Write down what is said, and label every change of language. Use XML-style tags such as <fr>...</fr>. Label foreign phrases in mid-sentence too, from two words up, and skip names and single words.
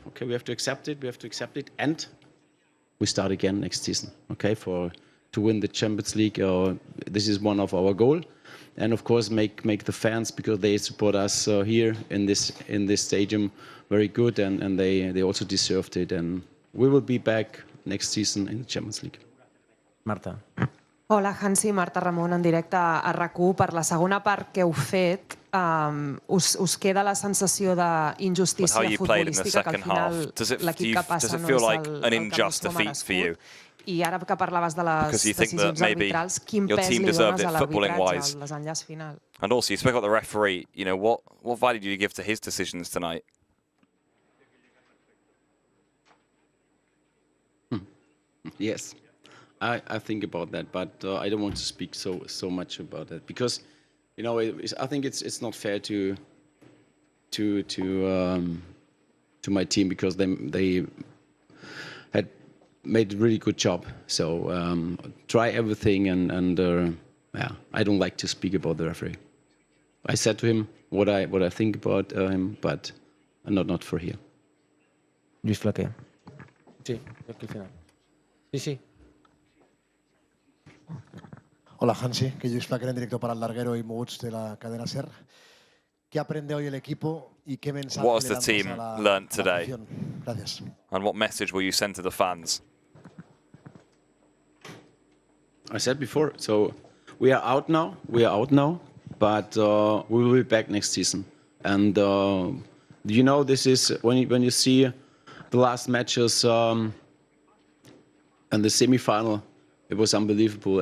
<en>Okay, we have to accept it. We have to accept it, and we start again next season. Okay, to win the Champions League. This is one of our goals. And of course, make the fans, because they support us here in this stadium, very good, and they also deserved it. And we will be back next season in the Champions League. Marta.</en> <ca>Hola, Hansi, Marta Ramon, en directe a RAC1. Per la segona part que heu fet, us queda la sensació d'injustícia futbolística, que al final l'equip que passa no és el que ens som I ara que parlaves de les</ca> <en>Because you think that decisions maybe</en> <ca>arbitrals, quin</ca> <en>your</en> <ca>pes</ca> <en>team</en> <ca>li</ca> <en>deserved</en> <ca>dones</ca> <en>it</en> <ca>a</ca> <en>footballing</en> <ca>l'arbitratge,</ca> <en>wise.</en> <ca>al desenllaç final?</ca> <en>And also, you spoke about the referee. You know, what value do you give to his decisions tonight? Yes, I think about that, but I don't want to speak so much about that because, you know, I think it's not fair to my team because they had made a really good job. So try everything and yeah, I don't like to speak about the referee. I said to him what I think about him, but not for here.</en> <ca>Lluís Flaquer. Sí, aquí al final. Sí, sí.</ca> <es>Hola Hansi, que Lluís Flaquer en directo para el larguero y Moguts de la cadena SER. ¿Qué aprende hoy el equipo y qué mensaje</es> <en>What has</en> <es>le</es> <en>the</en> <es>lanzas</es> <en>team</en> <es>a la</es> <en>learnt today?</en> <es>afición? Gracias.</es> <en>And what message will you send to the fans? I said before, so we are out now, but we will be back next season. And you know, this is when you see the last matches and the semi-final, it was unbelievable.</en>